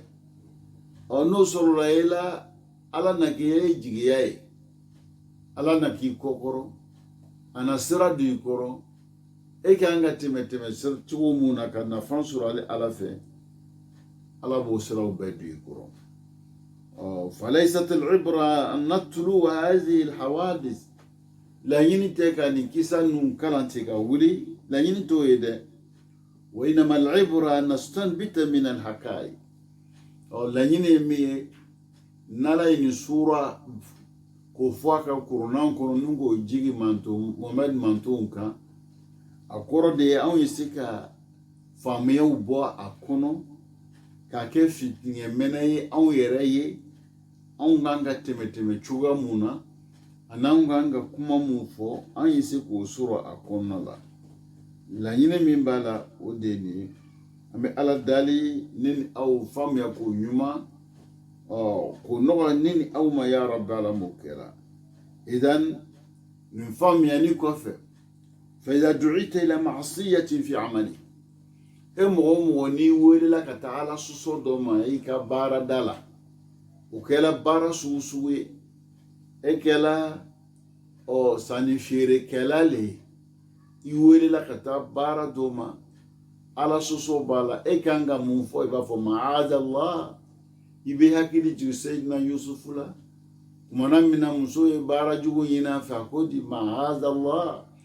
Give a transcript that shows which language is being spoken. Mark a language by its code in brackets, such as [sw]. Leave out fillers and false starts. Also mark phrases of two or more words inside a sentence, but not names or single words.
[bm] n'o sɔrɔla e la ala na k'i jigiya ye ala na k'i kɔkɔrɔ a na sira don i kɔrɔ e kan ka tɛmɛ cogo mun na ka nafa sɔrɔ ala fɛ ala b'o siraw bɛɛ don i kɔrɔ [ar] فليست العبرة أن نتلو هذه الحوادث [bm] laɲini tɛ ka nin kisa ninnu kalan ten ka wuli laɲini t'o ye dɛ [ar] وإنما العبرة أن نستنبط من الحكاية [bm] laɲini min ye n'ala ye nin sura k'o fɔ a ka kurannaw kɔnɔ ni k'o jigi Muhamɛdi mantonw kan a kɔrɔ de ye anw ye se ka faamuyaw bɔ a kɔnɔ k'a kɛ fitiɲɛmɛnɛ ye anw yɛrɛ ye anw kan ka tɛmɛ cogoya mun na ani anw kan ka kuma mun fɔ anw ye se k'o sɔrɔ a kɔnɔna la laɲini min b'a la o de ye nin ye an bɛ ala dali ne ni aw faamuya k'o ɲuman k'o nɔgɔya ne ni aw ma [ar] يا رب [bm] ala m'o kɛra idan nin faamuyani kɔfɛ [ar] فإذا دعيت إلى معصية في عملي [bm] e mɔgɔ o mɔgɔ n'i welela ka taa ala sɔsɔ dɔ ma i ka baarada la o kɛla baara sugu sugu ye e kɛla sanni feerekɛla le ye i welela ka taa baara dɔ ma ala sɔsɔ b'a la e kan ka mun fɔ i b'a fɔ ma'azallah i bɛ hakili jigin Seydina Yusufu la tumana min na muso ye baara jugu ɲini a fɛ a ko di ma'azallah